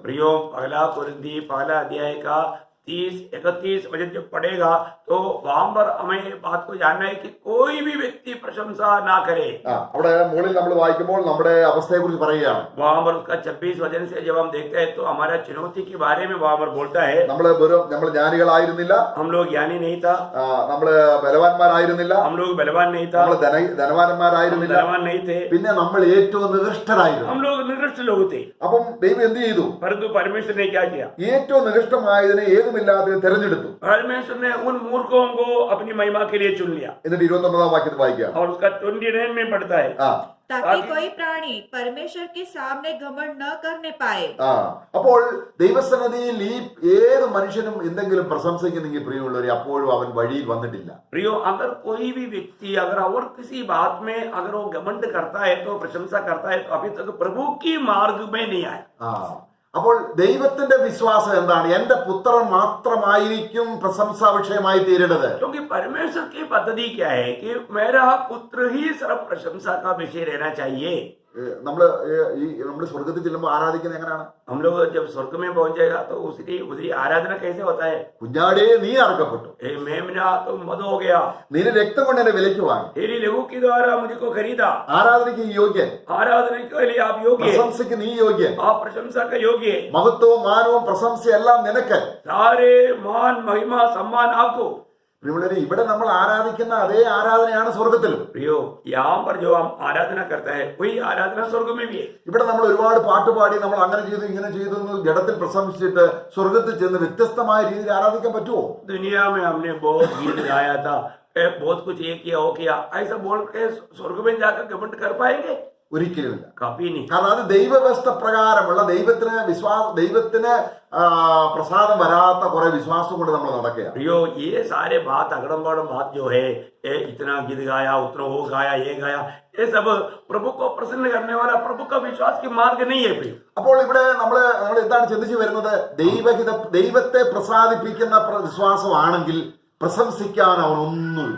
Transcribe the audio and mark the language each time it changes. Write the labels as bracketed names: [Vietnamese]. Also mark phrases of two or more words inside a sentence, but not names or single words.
[Hindi] प्रियो, पहला कुरिन्थी पहला अध्याय का 30-31 वचन जब पढ़ेगा तो वहां पर हमें बात को जानना है कि कोई भी व्यक्ति प्रशंसा ना करे. [Malayalam] അവിടെ മുകളിൽ നമ്മൾ വായിക്കുമ്പോൾ നമ്മുടെ അവസ്ഥയെ കുറിച്ച് പറയുകയാണ്. [Hindi] वहां पर उसका 26 वचन से जब हम देखते हैं तो हमारा चुनौती के बारे में वहां पर बोलता है. [Malayalam] നമ്മൾ ജ്ഞാനികളായിരുന്നില്ല, [Hindi] हम लोग ज्ञानी नहीं था, [Malayalam] നമ്മള് ബലവാന്മാരായിരുന്നില്ല, [Hindi] हम लोग बलवान नहीं था, [Malayalam] നമ്മൾ [Hindi] हम [Malayalam] ധനവാന്മാരായിരുന്നില്ല, [Hindi] धनवान नहीं थे, [Malayalam] പിന്നെ നമ്മൾ ഏറ്റവും നികൃഷ്ടരായിരുന്നു. [Hindi] हम लोग निकृष्ट लोग थे. [Malayalam] അപ്പം ദൈവം എന്ത് ചെയ്തു? [Hindi] परंतु परमेश्वर ने क्या किया? [Malayalam] ഏറ്റവും നികൃഷ്ടമായതിനെ ഏതുമില്ലാതെ തെരഞ്ഞെടുത്തു. [Hindi] परमेश्वर ने उन मूर्खों को अपनी महिमा के लिए चुन लिया. [Malayalam] എന്നിട്ട് 29-ാം വാക്യത്തിൽ വായിക്കാം. [Hindi] और उसका 29 में पढ़ता है, ताकि कोई प्राणी परमेश्वर के सामने घमंड न करने पाए. [Malayalam] അപ്പോൾ ദൈവസന്നിധിയിൽ ഈ ഏത് മനുഷ്യനും എന്തെങ്കിലും പ്രശംസിക്കുന്നെങ്കിൽ പ്രിയമുള്ളവരെ അപ്പോഴും അവൻ വഴിയിൽ വന്നിട്ടില്ല. [Hindi] प्रियो, अगर कोई भी व्यक्ति अगर और किसी बात में अगर वो घमंड करता है तो प्रशंसा करता है तो अभी तक प्रभु की मार्ग में नहीं आया. [Malayalam] അപ്പോൾ ദൈവത്തിന്റെ വിശ്വാസം എന്താണ്? എന്റെ പുത്രൻ മാത്രമായിരിക്കും പ്രശംസാ വിഷയമായി തീരേണ്ടത്. [Hindi] क्योंकि परमेश्वर की पद्धति क्या है कि मेरा पुत्र ही सर्व प्रशंसा का विषय रहना चाहिए. [Malayalam] നമ്മൾ സ്വർഗത്തിൽ ചെല്ലുമ്പോൾ ആരാധിക്കുന്നത് എങ്ങനെയാണ്? [Hindi] हम लोग जब स्वर्ग में पहुंच जाएगा तो उसकी आराधना कैसे होता है? [Malayalam] കുഞ്ഞാടേ നീ അറുക്കപ്പെട്ടു, [Hindi] हे मेमना तुम मद हो गया, [Malayalam] നിന്റെ രക്തം കൊണ്ട് എന്നെ വിലയ്ക്ക് വാങ്ങി, [Hindi] तेरी लहू के द्वारा मुझको खरीदा, [Malayalam] ആരാധനയ്ക്ക് യോഗ്യൻ, [Hindi] आराधना के लिए आप योग्य, [Malayalam] പ്രശംസയ്ക്ക് നീ യോഗ്യൻ, [Hindi] आप प्रशंसा का योग्य, [Malayalam] മഹത്വവും മാനവും പ്രശംസയെല്ലാം നിനക്ക്. [Hindi] सारे मान महिमा सम्मान आपको. [Malayalam] പ്രിയമുള്ളവരെ, ഇവിടെ നമ്മൾ ആരാധിക്കുന്ന അതേ ആരാധനയാണ് സ്വർഗത്തിലും. [Hindi] प्रियो, यहाँ पर जो हम आराधना करता है वही आराधना स्वर्ग में भी है. [Malayalam] ഇവിടെ നമ്മൾ ഒരുപാട് പാട്ട് പാടി നമ്മൾ അങ്ങനെ ചെയ്തു ഇങ്ങനെ ചെയ്തു എന്ന് ജഡത്തിൽ പ്രശംസിച്ചിട്ട് സ്വർഗത്തിൽ ചെന്ന് വ്യത്യസ്തമായ രീതിയിൽ ആരാധിക്കാൻ പറ്റുമോ? [Hindi] दुनिया में हमने बहुत गीत गाया था, बहुत कुछ ये किया वो किया, ऐसा बोल के स्वर्ग में जाकर घमंड कर पाएंगे? [Malayalam] ഒരിക്കലുമില്ല. [Hindi] कभी नहीं. [Malayalam] കാരണം അത് ദൈവവ്യവസ്ഥ പ്രകാരമുള്ള ദൈവത്തിന് പ്രസാദം വരാത്ത കുറെ വിശ്വാസം കൊണ്ട് നമ്മൾ നടക്കുകയാണ്. [Hindi] प्रियो, ये सारे बात अगड़म बगड़म बात जो है, ये इतना गीत गाया उतना वो गाया ये गाया, ये सब प्रभु को प्रसन्न करने वाला प्रभु का विश्वास की मार्ग नहीं है. प्रियो, [Malayalam] അപ്പോൾ ഇവിടെ നമ്മൾ എന്താണ് ചിന്തിച്ചു വരുന്നത്? ദൈവത്തെ പ്രസാദിപ്പിക്കുന്ന വിശ്വാസമാണെങ്കിൽ പ്രശംസിക്കാൻ അവനൊന്നുമില്ല.